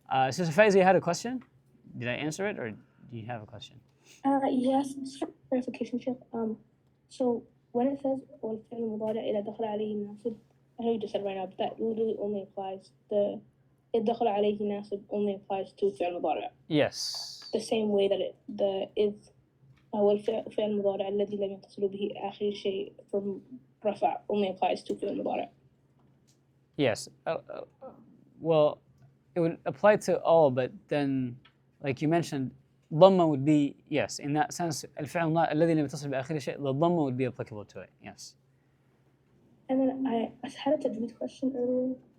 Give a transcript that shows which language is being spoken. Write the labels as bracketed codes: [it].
[en] Sister Faiza, you had a question? Did I answer it, or do you have a question? Yes, just for clarification, Sheikh. So when it says [ar] والفعل المضارع إذا دخل عليه ناصب, [en] I know you just said right now, but that literally only applies [ar] إذا دخل عليه ناصب [en] only applies to فعل مضارع. Yes. The same way that [ar] إذ هو الفعل المضارع الذي لم يتصل به آخر شيء from رفع [en] only applies to [ar] فعل مضارع. [en] Yes. Well, it would apply to all, but then, like you mentioned, dhamma would be, yes, in that sense, [ar] الفعل الذي لم يتصل بآخر شيء, [en] the dhamma would be applicable to it, yes. And then I had a tajweed question earlier.